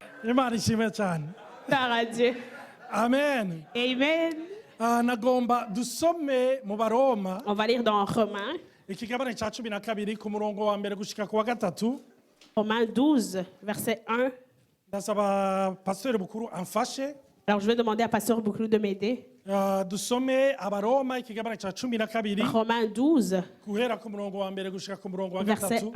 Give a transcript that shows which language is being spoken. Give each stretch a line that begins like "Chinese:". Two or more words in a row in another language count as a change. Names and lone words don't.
Rundi: Imana ishimwe cyane.
French: Gloire à Dieu. Amen. Amen.
Rundi: Nagomba dusome mu Baroma
French: On va lire dans Romains,
Rundi: ikigabane cya 12 ku murongo wa mbere gushika ku wa gatatu.
French: Romains 12, verset 1.
Rundi: Ndasaba pasteur bukuru amfashe.
French: Alors je vais demander à Pasteur Bouclou de m'aider.
Rundi: Dusome Abaroma ikigabane cya 12
French: Romains 12,
Rundi: guhera ku murongo wa mbere gushika ku murongo wa verset gatatu.